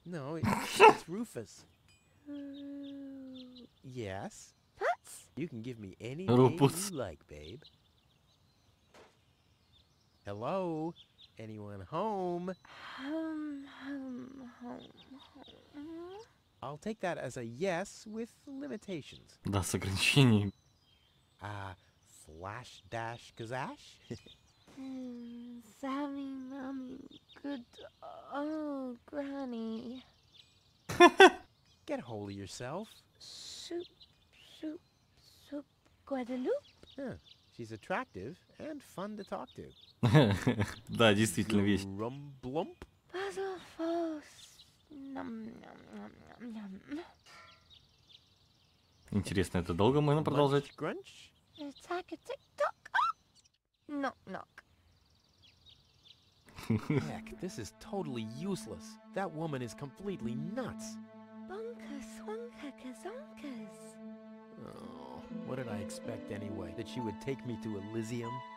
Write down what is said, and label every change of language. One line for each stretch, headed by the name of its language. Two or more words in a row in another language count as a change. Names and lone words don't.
English: No, it's Rufus. Yes? Pups? You can give me any name Rufus. you like, babe. Hello? Anyone home? Home. I'll take that as a yes with limitations.
Russian: Да, с ограничениями.
English: Flash dash kazash? Sammy, Mummy, good old Granny. Get a hold of yourself. Soup, Guadeloupe. Huh. She's attractive and fun to talk to.
Russian: Да, действительно весь.
English: Rumblump? Basil Falls. Nom, nom, nom, nom, nom.
Russian: Интересно, это долго можно продолжать?
English: Grunch? Attack a tick-tock. Knock, knock. Heck, this is totally useless. That woman is completely nuts. Bonka, swanka, kazonkas. Oh, what did I expect anyway? That she would take me to Elysium?